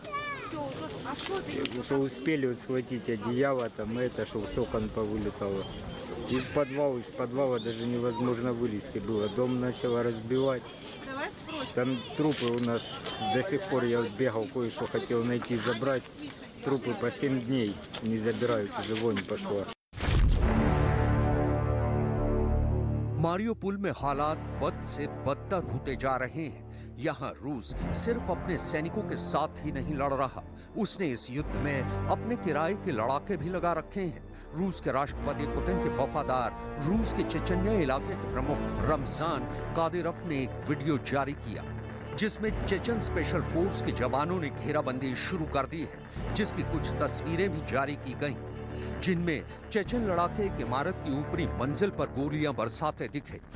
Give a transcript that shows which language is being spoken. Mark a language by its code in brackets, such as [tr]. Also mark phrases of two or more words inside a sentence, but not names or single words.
[ru] Уже успели вот схватить одеяло, там это, что с окон повылетало. И в подвал, из подвала даже невозможно вылезти было. Дом начало разбивать. Там трупы у нас до сих пор, я бегал, кое-что хотел найти, забрать. Трупы по 7 дней не забирают, уже вонь пошла. [hi] मारियोपोल में हालात बद से बदतर होते जा रहे हैं। यहाँ रूस सिर्फ अपने सैनिकों के साथ ही नहीं लड़ रहा, उसने इस युद्ध में अपने किराए के लड़ाके भी लगा रखे हैं। रूस के राष्ट्रपति पुतिन के वफादार रूस के चेचन्या इलाके के प्रमुख रमजान कादिरोव ने एक वीडियो जारी किया, जिसमें चेचन [en] special force [hi] के जवानों ने घेराबंदी शुरू कर दी है, जिसकी कुछ तस्वीरें भी जारी की गईं, जिनमें चेचन लड़ाके एक इमारत की ऊपरी मंजिल पर गोलियां बरसाते दिखे।